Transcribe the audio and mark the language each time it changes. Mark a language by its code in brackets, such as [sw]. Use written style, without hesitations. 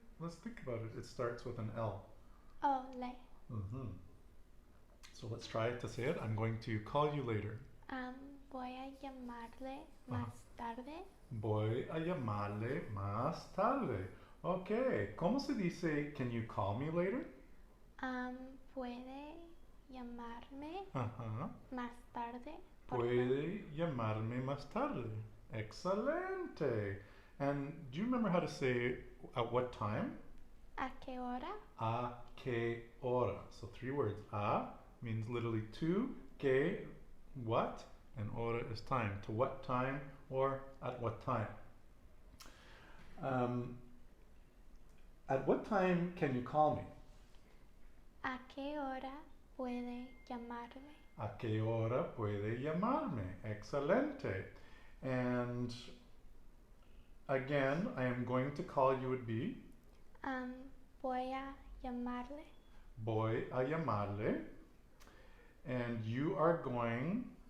[en] Let's think about it. It starts with an L. Oh, le. So let's try to say it. I'm going to call you later. [es] Voy a llamarle más tarde. Voy a llamarle más tarde. Okay. ¿Cómo se dice [en] can you call me later? [es] Puede llamarme Ajá. más tarde? Por favor. Puede llamarme más tarde. Excelente. [en] And do you remember how to say at what time? [es] ¿A qué hora? A que hora. [en] So 3 words. A means literally to, que, what, and hora is time. To what time or at what time. Um, at what time can you call me? [es] ¿A qué hora puede llamarme? A que hora puede llamarme? Excelente. [en] And again, I am going to call you would be [es] Voy a llamarle. voy a llamarle. [en] And you are going,